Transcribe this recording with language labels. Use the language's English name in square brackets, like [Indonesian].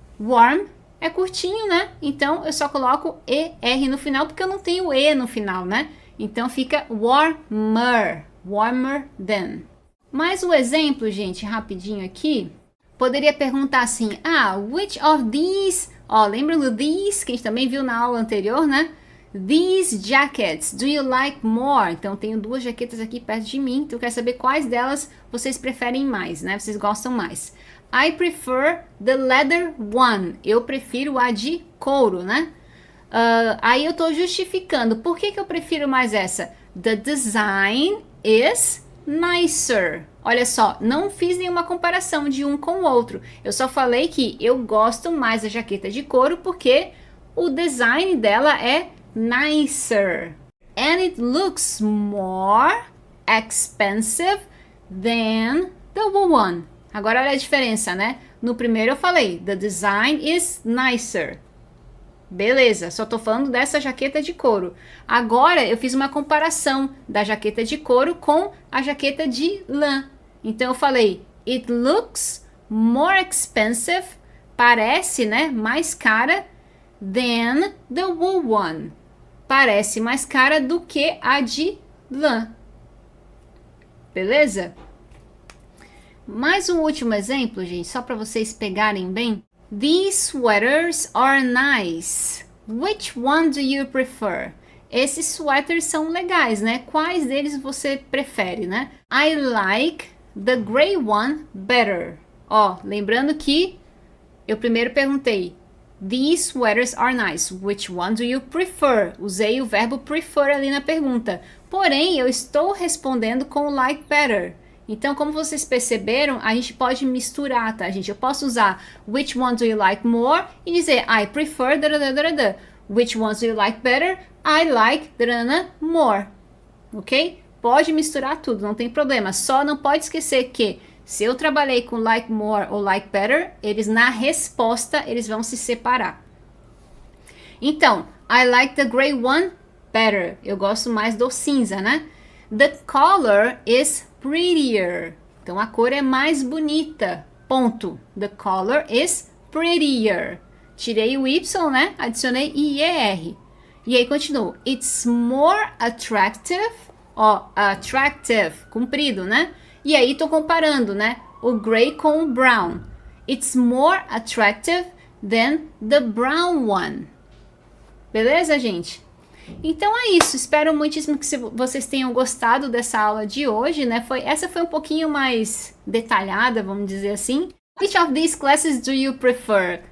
[Portuguese] Warm é curtinho, né? Então, eu só coloco ER no final, porque eu não tenho E no final, né? [English] Então, fica warmer. Warmer than. [Portuguese] Mais um exemplo, gente, rapidinho aqui. Poderia perguntar assim, [English] which of these... [Portuguese] lembram do these, que a gente também viu na aula anterior, né? [English] These jackets, do you like more? [Portuguese] Então, tenho duas jaquetas aqui perto de mim, então eu quero saber quais delas vocês preferem mais, né? Vocês gostam mais. [English] I prefer the leather one. [Portuguese] Eu prefiro a de couro, né? Aí eu tô justificando. Por que eu prefiro mais essa? [English] The design is nicer. [Portuguese] Olha só, não fiz nenhuma comparação de um com o outro. Eu só falei que eu gosto mais da jaqueta de couro porque o design dela é nicer. [English] And it looks more expensive than the wool one. [Portuguese] Agora olha a diferença, né? No primeiro eu falei, [English] the design is nicer. [Portuguese] Beleza, só tô falando dessa jaqueta de couro. Agora eu fiz uma comparação da jaqueta de couro com a jaqueta de lã. Então eu falei, [English] it looks more expensive, [Portuguese] parece, né, mais cara, [English] than the wool one. [Portuguese] Parece mais cara do que a de lã. Beleza? Mais um último exemplo, gente, só para vocês pegarem bem. [English] These sweaters are nice. Which one do you prefer? [Portuguese] Esses sweaters são legais, né? Quais deles você prefere, né? [English] I like the gray one better. [Portuguese] Ó, lembrando que eu primeiro perguntei, [English] these sweaters are nice. Which one do you prefer? [Portuguese] Usei o verbo prefer ali na pergunta. Porém, eu estou respondendo com like better. Então, como vocês perceberam, a gente pode misturar, tá, gente? Eu posso usar [English] which one do you like more [Portuguese] e dizer [English] I prefer [Portuguese] da. [English] Which ones do you like better? I like more. Ok? [Portuguese] Pode misturar tudo, não tem problema. Só não pode esquecer que se eu trabalhei com like more ou like better, eles na resposta, eles vão se separar. [English] Então, I like the gray one better. [Portuguese] Eu gosto mais do cinza, né? [English] The color is prettier. [Portuguese] Então, a cor é mais bonita. Ponto. [English] The color is prettier. [Portuguese] Tirei o Y, né? Adicionei IER. E aí, continuo. [English] It's more attractive. [Portuguese] Ó, attractive. Comprido, né? E aí, tô comparando, né? O gray com o brown. [English] It's more attractive than the brown one. [Portuguese] Beleza, gente? Então é isso, espero muitíssimo que vocês tenham gostado dessa aula de hoje, né? Essa foi um pouquinho mais detalhada, vamos dizer assim. [English] Which of these classes do you prefer?